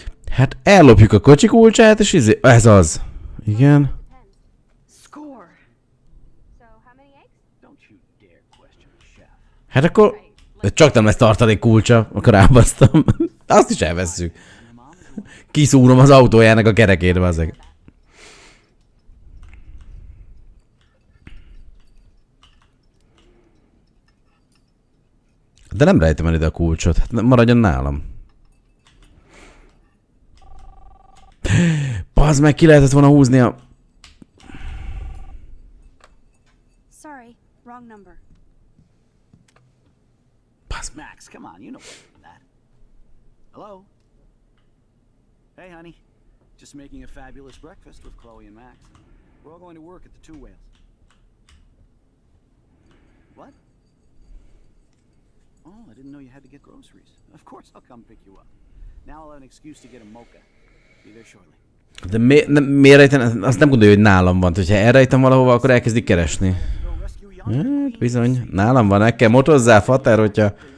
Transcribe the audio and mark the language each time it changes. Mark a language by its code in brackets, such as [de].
[hu] Hát ellopjuk a kocsi kulcsát, és ez az. Igen. [en] Score. So, how many eggs? Don't you dare question the chef. [hu] Hát akkor... Csak nem lesz tartalék kulcsa, akkor rábasztam. Azt is elvesszük. Kiszúrom az autójának a kerekét, bazzeg. De nem rejtem el ide a kulcsot, hát maradjon nálam. Bazd meg, ki lehetett volna húzni a... [en] Sorry, wrong number. Max, come on, you know better than that. Hello? Hey, honey. Just making a fabulous breakfast with Chloe and Max. We're all going to work at the Two Whales. What? Oh, I didn't know you had to get groceries. Of course I'll come pick you up. Now I'll have an excuse to get a mocha. Be there shortly. [hu] De miért rejten? Azt nem gondolja, hogy nálam van. Hogyha elrejtem valahova, akkor elkezdik keresni. Hát bizony. Nálam van, el kell motozzál, fater, hogyha...